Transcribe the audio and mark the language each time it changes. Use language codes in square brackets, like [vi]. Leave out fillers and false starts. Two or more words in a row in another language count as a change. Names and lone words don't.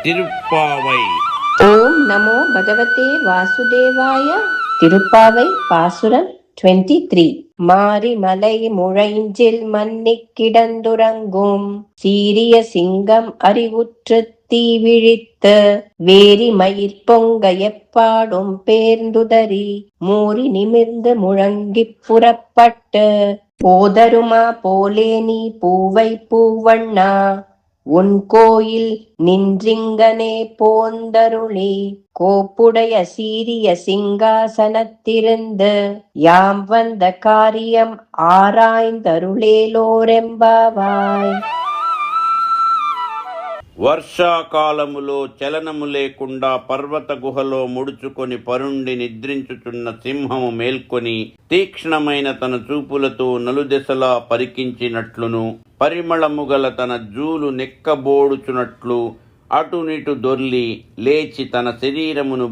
[te] తిరుప్పావై. ఓం నమో భగవతే వాసుదేవాయ. తిరుప్పావై పాసురం 23. [ta] மாரி மலை முழைஞ்சில் மன்னிக் கிடந்துறங்கும் சீரிய சிங்கம் அறிவுற்று தீ விழித்த வேரி மயிர் பொங்க எப்பாடும் பேர்ந்துதறி மூறி நிமிர்ந்து முழங்கிப் புறப்பட்டு போதருமா போலே நீ பூவை பூவண்ணா உன் கோயில் நின்றிங்கனே போந்தருளி கோப்புடைய சீரிய சிங்காசனத்திருந்து யாம் வந்த காரியம் ஆராய்ந்தருளேலோரெம்பாவாய். [te] వర్షాకాలములో చలనము లేకుండా పర్వత గుహలో ముడుచుకొని పరుండి నిద్రించుచున్న సింహము మేల్కొని తీక్ష్ణమైన తన చూపులతో నలుదెసలా పరికించినట్లును పరిమళము గల తన జూలు నెక్కబోడుచున్నట్లు అటునిటు దొర్లి లేచి తన శరీరమును